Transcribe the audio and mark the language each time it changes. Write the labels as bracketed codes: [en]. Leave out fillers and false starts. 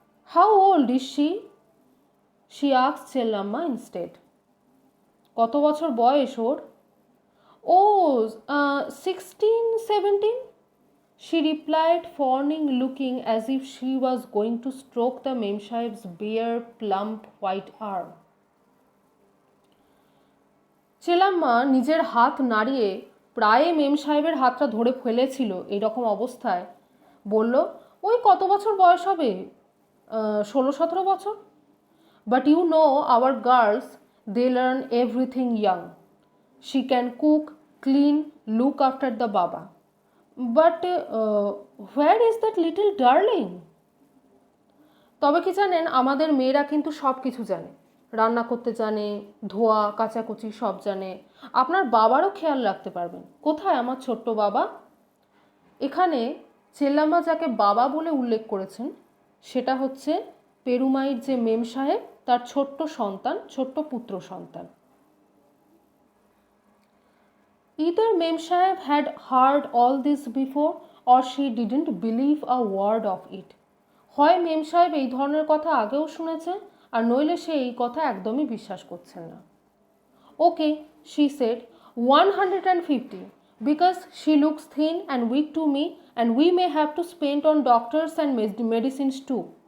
[en] How old is she asked Chellamma instead. [bn] কত বছর বয়স ওর? [en] ও 16-17, she replied, fawning, looking as if she was going to stroke the Mem Sahib's bare, plump, white arm. [bn] চেলাম্মা নিজের হাত নাড়িয়ে প্রায় মেম সাহেবের হাতটা ধরে ফেলেছিল এইরকম অবস্থায় বলল, ওই কত বছর বয়স হবে, 16-17 বছর। [en] But you know our girls, they learn everything young. She can cook, clean, look after the baba. But where is that little darling? [bn] তবে কি জানেন, আমাদের মেয়েরা কিন্তু সব কিছু জানে, রান্না করতে জানে, ধোয়া কাচাকুচি সব জানে। আপনার বাবারও খেয়াল রাখতে পারবেন। কোথায় আমার ছোট্ট বাবা? এখানে চেল্লাম্মা যাকে বাবা বলে উল্লেখ করেছেন সেটা হচ্ছে পেরুমাইর যে মেম সাহেব, তার ছোট্ট সন্তান, ছোট্ট পুত্র সন্তান। [en] Either Mem Sahib had heard all this before or she didn't believe a word of it. [bn] হয় মেম সাহেব এই ধরনের কথা আগেও শুনেছে, আর নইলে সে এই কথা একদমই বিশ্বাস করছেন না। [en] Okay, she said, 150, because she looks thin and weak to me and we may have to spend on doctors and medicines too.